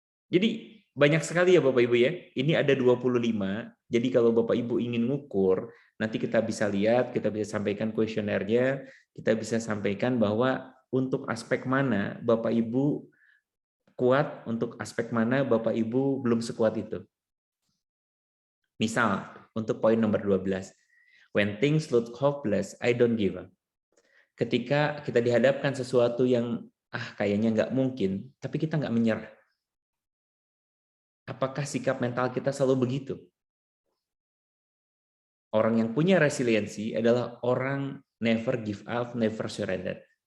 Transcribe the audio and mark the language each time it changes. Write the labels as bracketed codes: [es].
[id] Jadi banyak sekali ya Bapak Ibu ya. Ini ada 25. Jadi kalau Bapak Ibu ingin ngukur, nanti kita bisa lihat, kita bisa sampaikan kuesionernya, kita bisa sampaikan bahwa untuk aspek mana Bapak Ibu kuat, untuk aspek mana Bapak Ibu belum sekuat itu. Misal, untuk poin nomor 12. [en] When things look hopeless, I don't give up. [id] Ketika kita dihadapkan sesuatu yang kayaknya nggak mungkin, tapi kita nggak menyerah. Apakah sikap mental kita selalu begitu? Orang yang punya resiliensi adalah orang [en] never give up, never surrender.